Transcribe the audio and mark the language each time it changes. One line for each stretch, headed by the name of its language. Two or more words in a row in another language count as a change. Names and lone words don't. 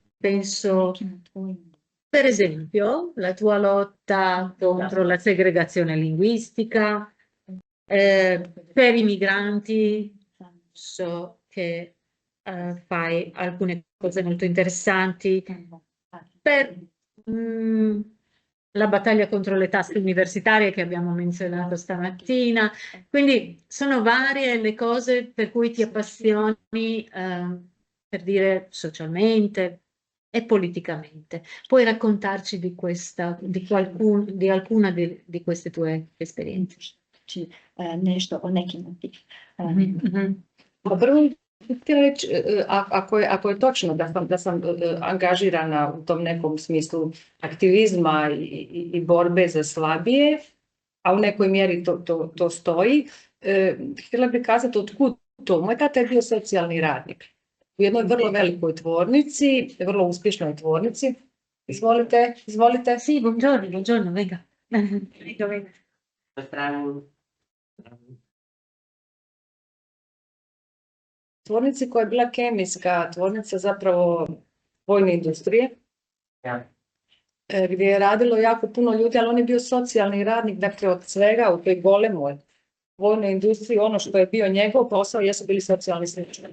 Italian: Penso, per esempio, la tua lotta contro la segregazione linguistica, per i migranti, so che fai alcune cose molto interessanti per la battaglia contro le tasse universitarie che abbiamo menzionato stamattina. Quindi sono varie le cose per cui ti appassioni, per dire socialmente e politicamente. Puoi raccontarci di alcuna di queste tue esperienze?
Croatian: Nešto o nekim od tih. Pa prvo htjela reći, ako je točno da sam angažirana u tom nekom smislu aktivizma i borbe za slabije, a u nekoj mjeri to stoji, htjela bih kazati otkud to. Moj tata je bio socijalni radnik u jednoj vrlo velikoj tvornici, vrlo uspješnoj tvornici. Izvolite.
Italian: Sì, buongiorno, venga. Venga.
Croatian: Tvornici koja je bila kemijska tvornica, zapravo vojne industrije, gdje je radilo jako puno ljudi, ali on je bio socijalni radnik, dakle od svega u toj golemoj vojnoj industriji, ono što je bio njegov posao jesu bili socijalni slučajevi.